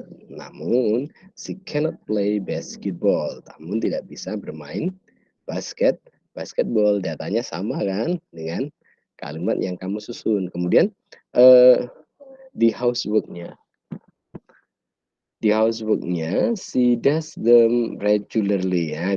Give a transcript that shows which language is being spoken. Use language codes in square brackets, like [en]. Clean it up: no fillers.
[id] Namun [en] she cannot play basketball. [id] Namun tidak bisa bermain basketball. Datanya sama kan dengan kalimat yang kamu susun. Kemudian di housework-nya. [en] She does them regularly [id] ya.